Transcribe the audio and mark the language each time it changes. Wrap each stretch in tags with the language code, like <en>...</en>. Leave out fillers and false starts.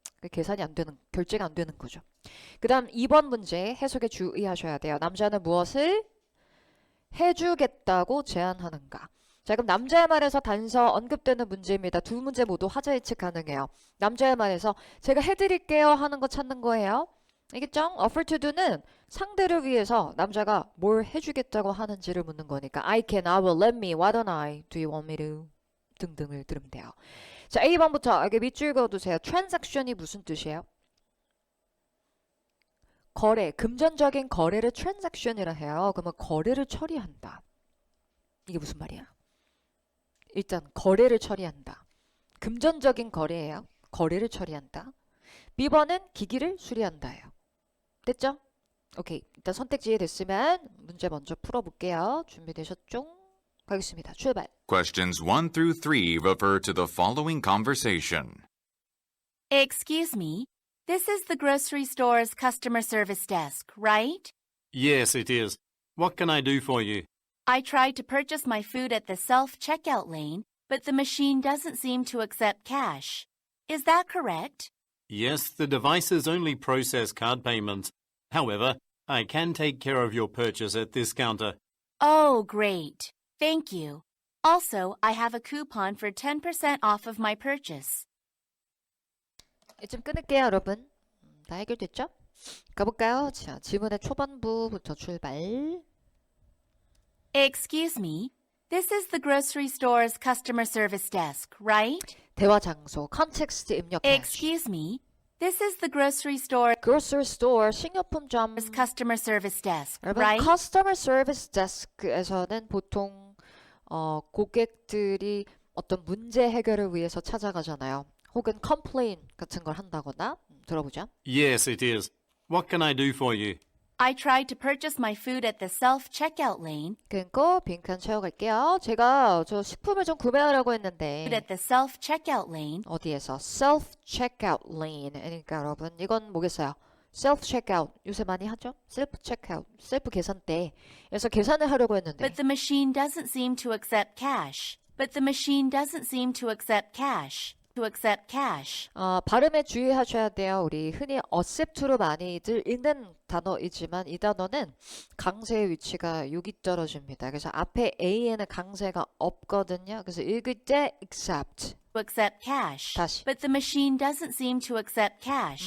<ko>계산이 안 되는, 결제가 안 되는 거죠. 그 다음 2번 문제 해석에 주의하셔야 돼요. 남자는 무엇을 해주겠다고 제안하는가? 자, 그럼 남자의 말에서 단서 언급되는 문제입니다. 두 문제 모두 화자 예측 가능해요. 남자의 말에서 제가 해드릴게요 하는 거 찾는 거예요. 알겠죠? offer to do는 상대를 위해서 남자가 뭘 해주겠다고 하는지를 묻는 거니까</ko> <en>I can, I will, let me, why don't I, do you want me to</en> <ko>등등을 들으면 돼요. 자, A번부터 여기 밑줄 그어두세요. transaction이 무슨 뜻이에요? 거래, 금전적인 거래를 transaction이라 해요. 그러면 거래를 처리한다. 이게 무슨 말이야? 일단 거래를 처리한다. 금전적인 거래예요. 거래를 처리한다. B번은 기기를 수리한다예요. 됐죠? 오케이. 일단 선택지에 됐으면 문제 먼저 풀어볼게요. 준비되셨죠? 가겠습니다. 출발.</ko> <en>Questions 1 through 3 refer to the following conversation. Excuse me, this is the grocery store's customer service desk, right? Yes, it is. What can I do for you? I tried to purchase my food at the self-checkout lane, but the machine doesn't seem to accept cash. Is that correct? Yes, the devices only process card payments. However, I can take care of your purchase at this counter. Oh, great. Thank you. Also, I have a coupon for 10% off of my purchase.</en> <ko>이쯤 끊을게요, 여러분. 다 해결됐죠? 가볼까요? 자, 지문의 초반부부터 출발.</ko> <en>Excuse me, this is the grocery store's customer service desk, right?</en> <ko>대화 장소, 컨텍스트 입력해.</ko> <en>Excuse me, this is the grocery store's</en> <ko>grocery store, 식료품점.</ko> <en>customer service desk,</en> <ko>여러분,</ko> <en>right?</en> <ko>customer service desk에서는 보통 고객들이 어떤 문제 해결을 위해서 찾아가잖아요. 혹은 complain 같은 걸 한다거나 들어보죠.</ko> <en>Yes, it is. What can I do for you? I tried to purchase my food at the self-checkout lane,</en> <ko>끊고 빈칸 채워갈게요. 제가 저 식품을 좀 구매하려고 했는데</ko> <en>at the self-checkout lane,</en> <ko>어디에서 self-checkout lane 그러니까 여러분 이건 뭐겠어요? self-checkout 요새 많이 하죠? self-checkout, 셀프 계산대 그래서 계산을 하려고 했는데</ko> <en>but the machine doesn't seem to accept cash. But the machine doesn't seem to accept cash. To accept cash.</en> <ko>발음에 주의하셔야 돼요. 우리 흔히 accept로 많이들 읽는 단어이지만 이 단어는 강세의 위치가 여기 떨어집니다. 그래서 앞에 A에는 강세가 없거든요. 그래서 읽을 때 accept.</ko> <en>To accept cash.</en> <ko>다시.</ko> <en>But the machine doesn't seem to accept cash.</en>